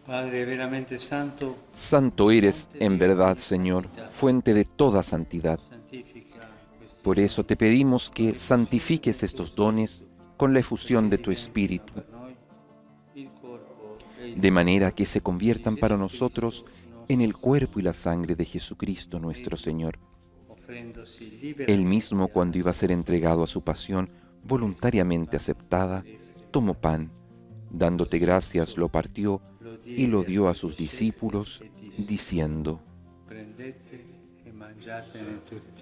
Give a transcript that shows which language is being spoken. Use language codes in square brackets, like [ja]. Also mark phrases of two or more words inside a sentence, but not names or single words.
[it] Padre veramente santo, [es] Santo eres, en verdad, Señor, fuente de toda santidad. [it] santifica questi [es] Por eso te pedimos que santifiques estos dones con la efusión de tu Espíritu, [it] per noi il corpo e il [es] de manera que se conviertan para nosotros en el cuerpo y la sangre de Jesucristo nuestro Señor. [it] offrendosi [es] Él [it] liberamente [es] mismo, cuando iba a ser entregado a su pasión voluntariamente aceptada, tomó pan, dándote gracias, lo partió y lo dio a sus discípulos, diciendo: [it] prendete e mangiatene tutti.